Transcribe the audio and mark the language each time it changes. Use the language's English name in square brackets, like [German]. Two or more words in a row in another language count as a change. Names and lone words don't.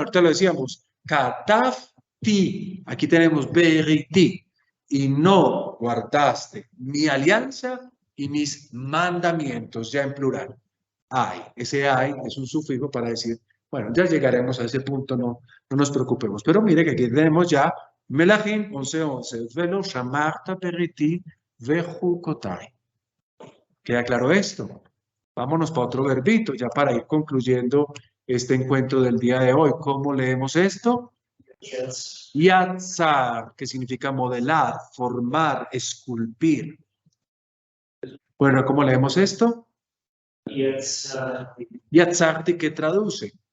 [Spanish] Ahorita lo decíamos, katafti. Aquí tenemos beriti. Y no guardaste mi alianza y mis mandamientos, ya en plural. Ay, ese ay es un sufijo para decir, bueno, ya llegaremos a ese punto, no nos preocupemos. Pero mire que aquí tenemos ya Melahim 11:11, [Hebrew] ולא שמרת בריתי וחקותי. [Spanish] ¿Queda claro esto? Vámonos para otro verbito, ya para ir concluyendo este encuentro del día de hoy. ¿Cómo leemos esto? Yatzar, que significa modelar, formar, esculpir. Bueno, ¿cómo leemos esto? Yatzarti, ¿qué traduce?